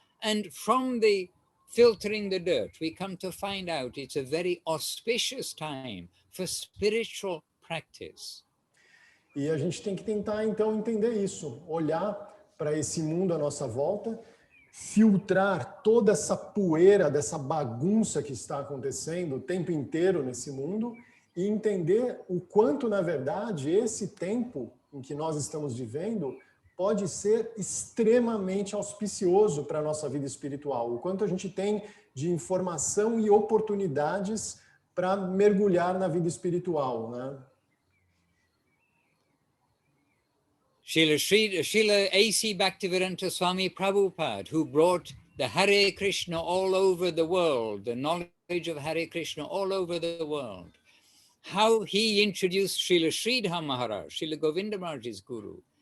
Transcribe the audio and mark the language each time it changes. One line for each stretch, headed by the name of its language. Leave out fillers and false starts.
English: And from the filtering the dirt, we come to find out it's a very auspicious time for spiritual practice.
Portuguese: E a gente tem que tentar, então, entender isso, olhar para esse mundo à nossa volta, filtrar toda essa poeira, dessa bagunça que está acontecendo o tempo inteiro nesse mundo e entender o quanto, na verdade, esse tempo em que nós estamos vivendo pode ser extremamente auspicioso para a nossa vida espiritual. O quanto a gente tem de informação e oportunidades para mergulhar na vida espiritual, né?
English: Srila A.C. Bhaktivedanta Swami Prabhupada, who brought the Hare Krishna all over the world, the knowledge of Hare Krishna all over the world, how he introduced Srila Sridhar Maharaj, Srila Govinda Maharaj's guru.